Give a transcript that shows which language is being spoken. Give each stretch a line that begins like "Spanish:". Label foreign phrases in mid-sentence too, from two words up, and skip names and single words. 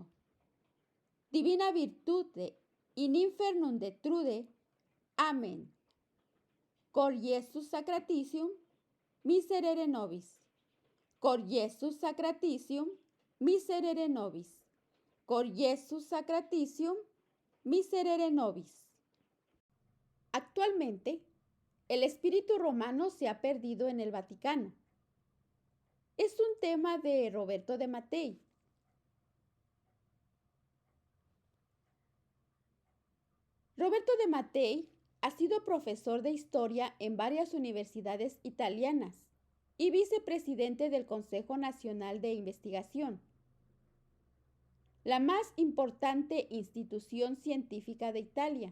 Latin: Divina virtute in infernum detrude. Amén. Cor Iesus sacratitium, miserere nobis. Cor Iesus sacratitium, miserere nobis. Cor Iesus sacratitium, miserere nobis.
Spanish: Actualmente, el espíritu romano se ha perdido en el Vaticano. Es un tema de Roberto de Mattei. Roberto de Mattei ha sido profesor de historia en varias universidades italianas y vicepresidente del Consejo Nacional de Investigación, la más importante institución científica de Italia.